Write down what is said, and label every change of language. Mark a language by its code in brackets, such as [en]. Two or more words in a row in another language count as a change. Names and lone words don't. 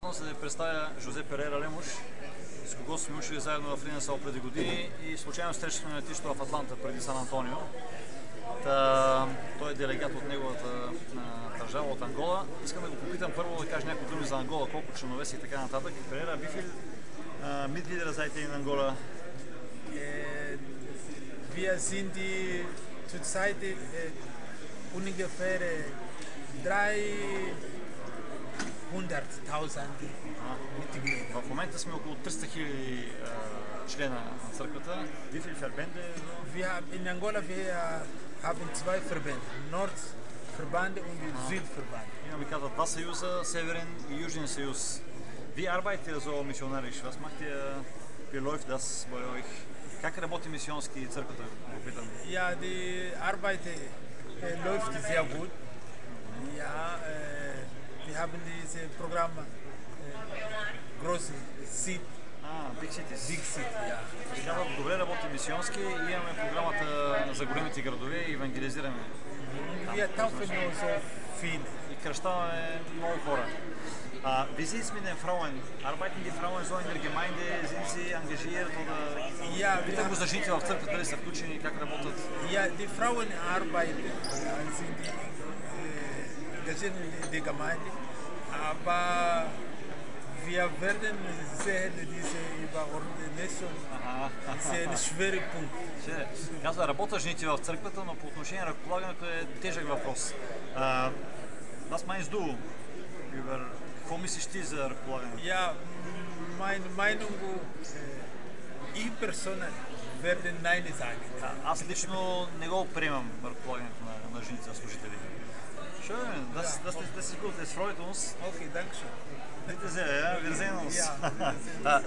[bg] Се представя Жозе Перейра Лемуш, с когото сме учили заедно в Линесъл преди години и случайно срещахме на летището в Атланта преди Сан Антонио. Той е делегат от неговата държава, от Ангола. Искам да го попитам първо да каже някои думи за Ангола, колко членове си и така нататък. Перейра, [de] wie viel Mitglieder seid ihr in Angola? Wir sind zurzeit ungefähr 300.000 Mitglieder. [bg] В момента сме около 300 000 члена на църквата. [de] Wie viele Verbände? In Angola wir haben zwei Verbände, Nordverband und Südverband. [bg] Имаме, казват, два съюза, Северен и Южен съюз. [de] Wie arbeitet ihr so missionarisch? Was macht ihr? Wie läuft das bei euch? [bg] Как работи мисионски църквата? [de] Ja, die Arbeit läuft sehr gut. Ja, wir haben dieses Programm große Seed. [en] Big Cities. Big City, [de] ja. [bg] Добре работи мисионски и имаме програмата за големите градове и евангелизираме. [de] Wir taufen so viele. [bg] И кръщаваме много хора. [de] Wie sieht es mit den Frauen? Arbeiten die Frauen so in der Gemeinde? Sind sie engagiert oder? Ja, [bg] Питам го за жените в църквата, дали са включени, как работят? [de] Ja, die Frauen arbeiten sind engagiert in der Gemeinde, aber wir werden sehen, diese Überordnung ist ein schwerer Punkt. [bg] Казва, работят жените в църквата, но по отношение на ръкополагането е тежък въпрос. [de] Was meinst du über [bg] какво мислиш ти за ръкополагането? [de] Ja, meine Meinung, ich persönlich werde Nein sagen. [bg] Аз лично не го приемам ръкополагането на жените, на служители. [de] Schön, das ist gut, das freut uns. Okay, danke schön. Bitte sehr, ja, wir sehen uns. Ja, wir sehen uns.